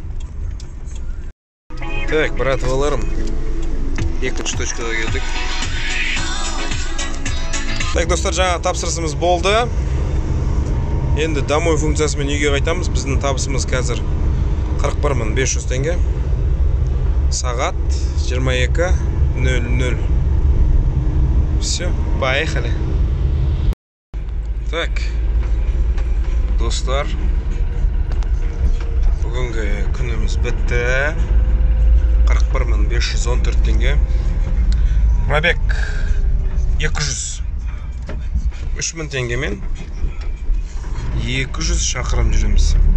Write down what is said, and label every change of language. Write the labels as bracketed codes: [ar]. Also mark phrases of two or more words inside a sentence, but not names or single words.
[kk] Так, братваларым. 2-ші точкаға келдік. Так, достар, жаңа тапсырысымыз болды. Енді домой функциясымен үйге қайтамыз. Біздің табысымыз қазір 41.500 теңге. Сағат 22:00. [ru] Все, поехали. [kk] Так, достар, бүгінгі күніміз бітті. 41.514 теңге. Пробег 200. 3000 теңгемен 200 шақырым жүреміз.